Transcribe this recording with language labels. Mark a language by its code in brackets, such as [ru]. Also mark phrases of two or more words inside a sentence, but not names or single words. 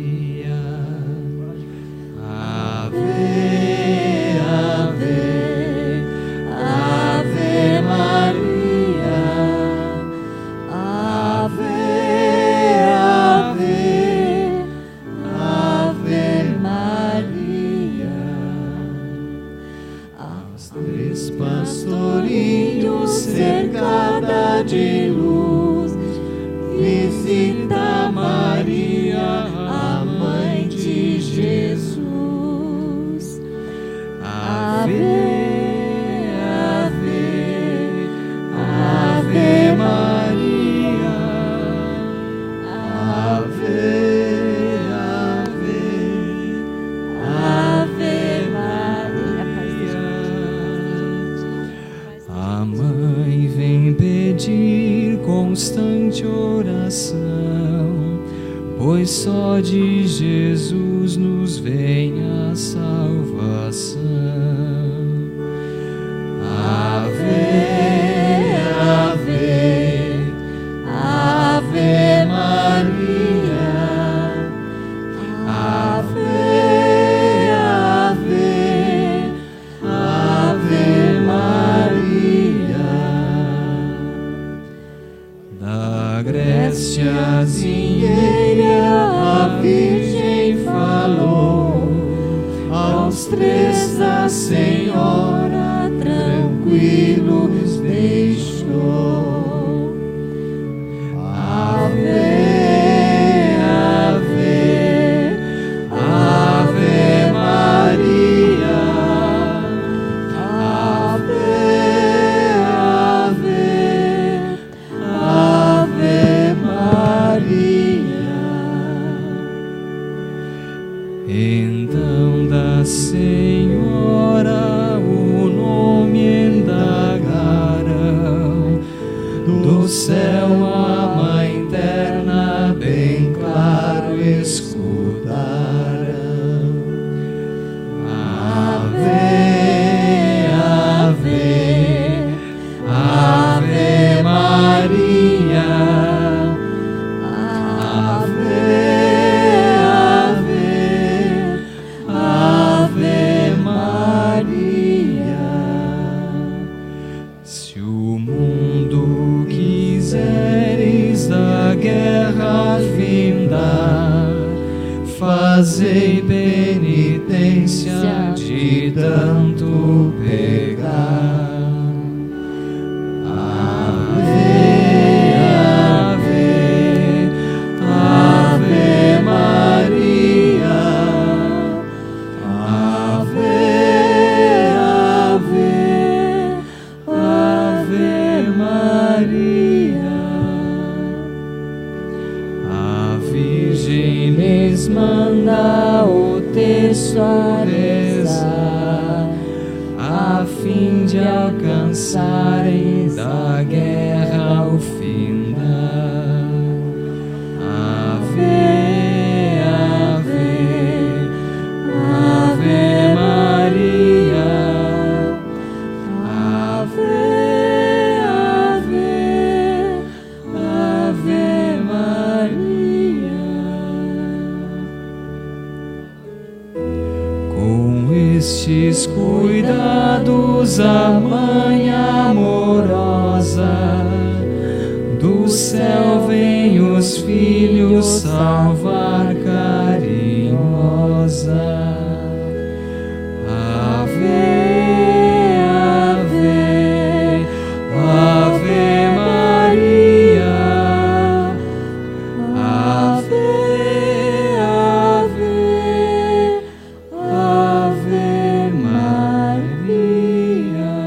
[la] Ave, ave, ave Maria. Ave, ave, ave Maria. [pt] Aos três pastorinhos cercada de luz, visita Maria, a mãe de Jesus. [la] Ave, ave, ave Maria. Ave, ave, ave Maria. [pt] A mãe vem pedir constante oração, pois só de Jesus nos vem a salvação. [la] Ave, ave, ave Maria. Ave, ave, ave Maria. [pt] Da Grécia zinheira a Virgem falou, ao Aos três a Senhora tranquilos deixou. [la] Ave, ave, ave Maria. Ave, ave, ave Maria. [pt] Então da Senhora o nome indagaram, do céu a Mãe terna bem claro escutaram. [la] Ave, ave, ave Maria. Ave, ave, ave Maria. [pt] Se o mundo quiseres da guerra findar, fazei penitência de tanto pegar. [la] Ave, ave, ave Maria. Ave, ave, ave Maria. [pt] A Virgem lhes manda o texto a rezar, a fim de alcançarem da guerra o findar. [la] Ave, ave, ave Maria. Ave, ave, ave Maria. [pt] Com estes cuidados a Mãe amorosa do céu vem os filhos salvar carinhosa. [la] Ave, ave, ave Maria. Ave, ave, ave Maria.